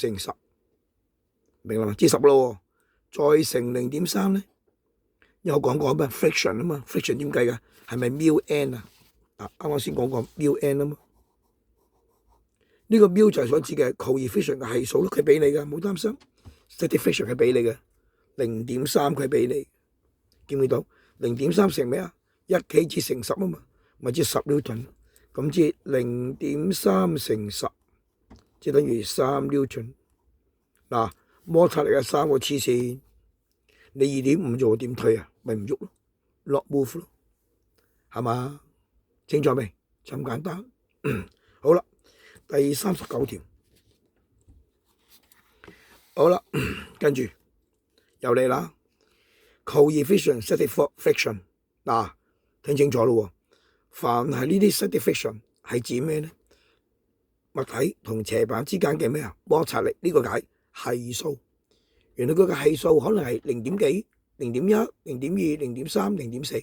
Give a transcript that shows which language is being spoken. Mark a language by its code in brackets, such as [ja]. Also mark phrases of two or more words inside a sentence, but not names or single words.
[yue] 乘10，明啦嘛？知10咯，再乘 0.3 咧，因為我講過咩 friction 啊嘛 ，friction 點計噶？係咪 μ n 啊？啱啱先講過 μ n 啊嘛，呢個 μ 就係所指嘅 coefficient 嘅係數咯，佢俾你噶，冇擔心。 [en] static friction [yue] 係俾你嘅 0.3， 佢俾你，見唔見到 0.3 乘咩啊？1 kg 乘10啊嘛，咪即係10 Newton。咁即係 0.3 乘10，即係等於3 Newton。嗱、摩擦力係3個黐線，你2.5做點推啊？咪唔喐咯。落 move 咯，係嘛？清楚未？就咁簡單。好啦，第39條。好啦，跟住又嚟啦。 [en] coefficient satisfaction [yue] 嗱，聽清楚咯。凡係呢啲 satisfaction 係指咩咧？物體同斜板之間嘅咩啊？摩擦力呢個解係數。原來佢嘅係數可能係0點幾、0.1、0.2、0.3、0.4。